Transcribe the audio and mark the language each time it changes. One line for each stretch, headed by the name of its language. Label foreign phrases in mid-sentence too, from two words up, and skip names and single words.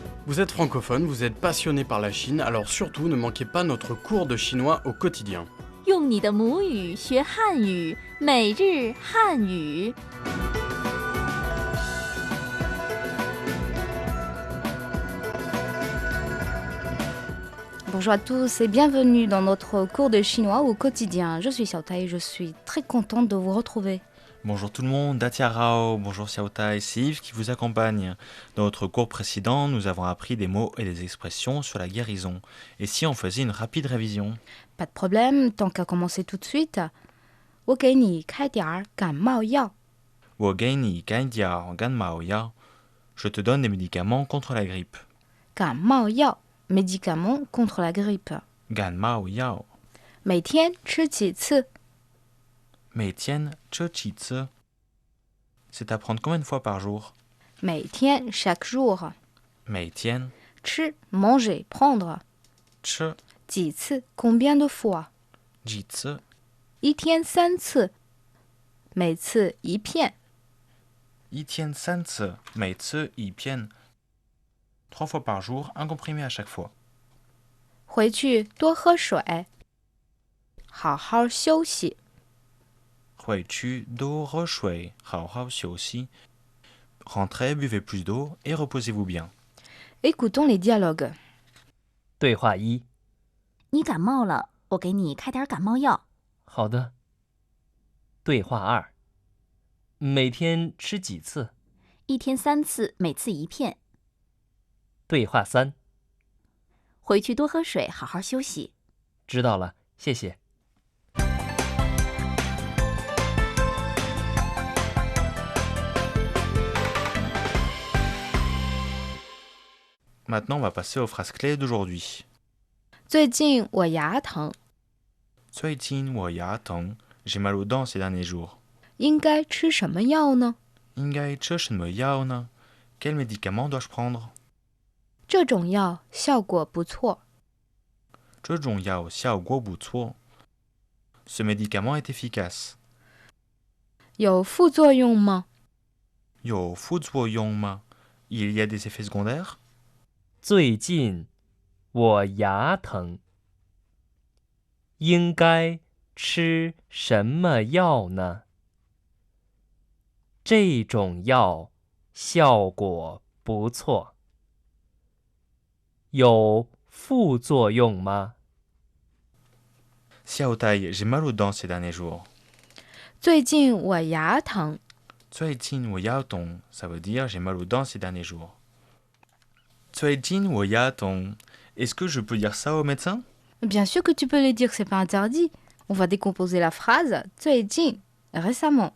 French: Vous êtes francophone, vous êtes passionné par la Chine, alors surtout ne manquez pas notre cours de chinois au quotidien.
Chinese: 用你的母语学汉语，每日汉语。
French: Bonjour à tous et bienvenue dans notre cours de chinois au quotidien. Je suis Xiaotai et je suis très contente de vous retrouver. Bonjour tout le monde, Datia Rao, bonjour Xiaotai, c'est Yves qui vous accompagne. Dans notre cours précédent, nous avons appris des mots et des expressions sur la guérison. Et si on faisait une rapide révision? Pas de problème, tant qu'à commencer tout de suite.
Chinese: 我给你开点儿感冒药.
French: Je te donne des médicaments contre la grippe.
Chinese: 感冒药
French: médicaments contre la grippe.
Chinese: 感冒药每天吃几次? 每天吃几次
French: C'est à prendre combien de fois par jour? 每天 chaque jour.
Chinese: 每天
French: 吃 manger, prendre.
Chinese: 吃
French: 几次 combien de fois?
Chinese: 几次一天3次. 每次一片. 一天3次每次一片
French: 3 fois par jour, un comprimé à chaque fois.
Chinese: 回去多喝水. 好好休息. 回去多喝水，好好休息.
French: Rentrez, buvez plus d'eau et reposez-vous bien. Écoutons les dialogues.
Chinese: 对话一： 你感冒了，我给你开点感冒药。好的。对话二：每天吃几次？一天3次，每次一片。对话三： 回去多喝水，好好休息。知道了，谢谢。
French: Maintenant, on va passer aux phrases clés d'aujourd'hui.
Chinese: 最近我牙疼，最近我牙疼,
French: j'ai mal aux dents ces derniers jours.
Chinese: 应该吃什么药呢？应该吃什么药呢?
French: Quel médicament dois-je prendre?
Chinese: 这种药效果不错。这种药效果不错.
French: Ce médicament est efficace.
Chinese: 有副作用吗？有副作用吗?
French: Il y a des effets secondaires?
Chinese: 最近我牙疼，应该吃什么药呢？这种药效果不错。有副作用吗？
French: Xiaotai, j'ai mal aux dents ces derniers jours.
Chinese: 最近我牙疼，最近我牙痛,
French: ça veut dire j'ai mal aux dents ces derniers jours.
Chinese: 最近我牙痛,
French: est-ce que je peux dire ça au médecin? Bien sûr que tu peux le dire, c'est pas interdit. On va décomposer la phrase 最近 récemment.